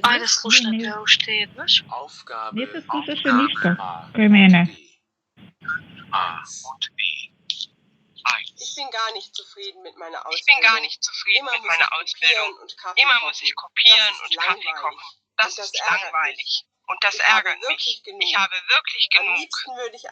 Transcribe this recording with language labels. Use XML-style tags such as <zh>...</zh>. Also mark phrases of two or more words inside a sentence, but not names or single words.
<sr>Ajde, slušajte, ovo što je jednaš.</sr> <de>Aufgabe</de> <mk>Не се слушаше ништо кај мене.</mk> <de>A und B. 1. Ich bin gar nicht zufrieden mit meiner Ausbildung. Immer muss ich kopieren und Kaffee kochen. Das ist langweilig. Und das ärgert mich. Ich habe wirklich Am genug. liebsten würde ich</de>